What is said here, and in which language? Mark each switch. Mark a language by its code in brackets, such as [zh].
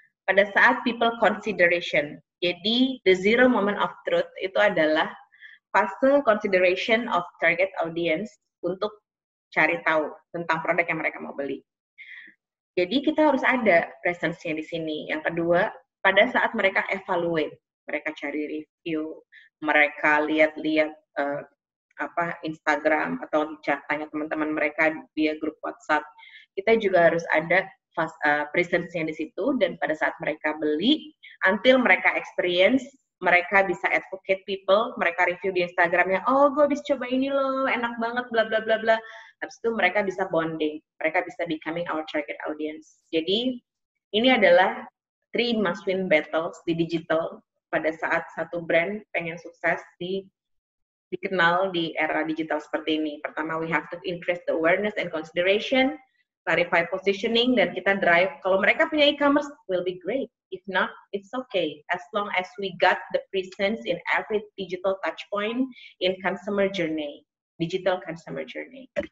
[id] Pada saat people consideration. Jadi, [en] the zero moment of truth [id] itu adalah fase consideration of target audience untuk cari tahu tentang produk yang mereka mau beli. Jadi kita harus ada presence-nya di sini. Yang kedua, pada saat mereka evaluate, mereka cari review, mereka lihat-lihat Instagram atau tanya teman-teman mereka via grup WhatsApp, kita juga harus ada presence-nya di situ, dan pada saat mereka beli, until mereka experience, mereka bisa advocate people, mereka review di Instagramnya, oh gue habis coba ini loh, enak banget, bla bla bla bla. Habis itu mereka bisa bonding, mereka bisa becoming our target audience. Jadi ini adalah 3 must-win battles di digital pada saat satu brand pengen sukses dikenal di era digital seperti ini. [en] Pertama, we have to increase the awareness and consideration, clarify positioning, [id] dan kita drive. Kalau mereka punya e-commerce, [en] will be great. If not, it's okay. As long as we got the presence in every digital touch point in customer journey, digital customer journey.